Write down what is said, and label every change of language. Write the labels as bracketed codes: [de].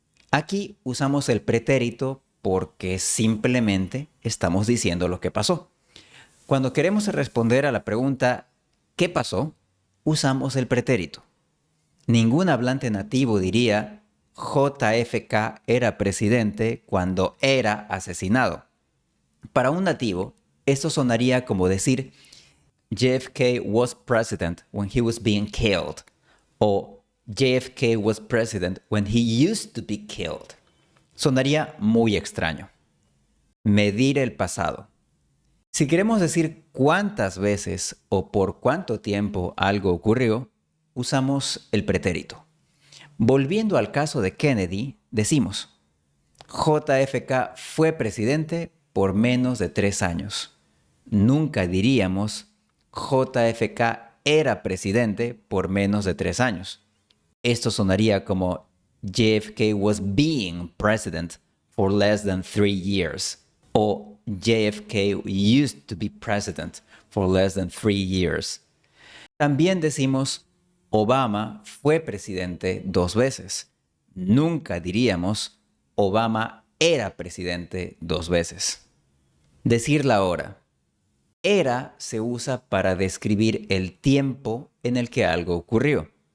[es] Aquí usamos el pretérito porque simplemente estamos diciendo lo que pasó. Cuando queremos responder a la pregunta ¿qué pasó?, usamos el pretérito. Ningún hablante nativo diría JFK era presidente cuando era asesinado. Para un nativo, esto sonaría como decir [en] JFK was president when he was being killed o JFK was president when he used to be killed. [es] Sonaría muy extraño. Medir el pasado. Si queremos decir cuántas veces o por cuánto tiempo algo ocurrió, usamos el pretérito. Volviendo al caso de Kennedy, decimos, JFK fue presidente por menos de 3 años. Nunca diríamos, JFK era presidente por menos de 3 años. Esto sonaría como [en] JFK was being president for less than 3 years. O JFK used to be president for less than 3 years. [es] También decimos, Obama fue presidente 2 veces. Nunca diríamos, Obama era presidente 2 veces. Decir la hora. Era se usa para describir el tiempo en el que algo ocurrió.